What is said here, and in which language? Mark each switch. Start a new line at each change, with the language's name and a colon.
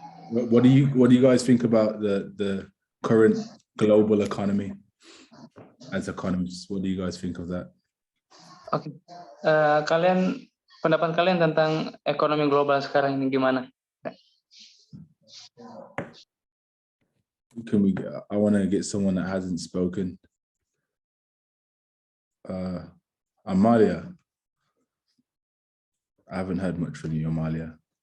English: What do you guys think about the current global economy as economists? What do you guys think of that?
Indonesian: Oke, pendapat kalian tentang ekonomi global sekarang ini gimana?
English: I want to get someone that hasn't spoken. Amalia. I haven't heard much from you, Amalia.